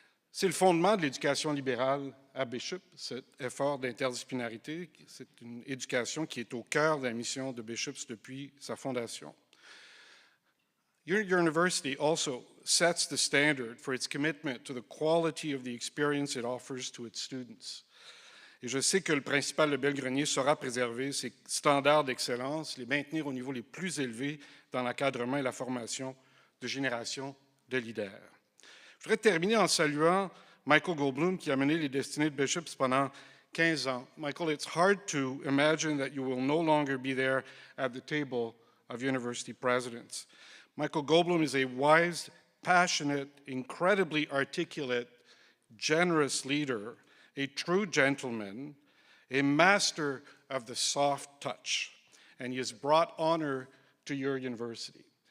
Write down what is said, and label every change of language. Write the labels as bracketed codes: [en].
[fr] C'est le fondement de l'éducation libérale à Bishop, cet effort d'interdisciplinarité. C'est une éducation qui est au cœur de la mission de Bishops depuis sa fondation. [en] Your university also sets the standard for its commitment to the quality of the experience it offers to its students. [fr] Et je sais que le principal Lebel-Grenier saura préserver ces standards d'excellence, les maintenir au niveau les plus élevés dans l'encadrement et la formation de générations de leaders. Je voudrais terminer en saluant Michael Goldblum, qui a mené les destinées de Bishops pendant 15 ans. [en] Michael, it's hard to imagine that you will no longer be there at the table of university presidents. Michael Goldblum is a wise, passionate, incredibly articulate, generous leader, a true gentleman, a master of the soft touch, and he has brought honor to your university.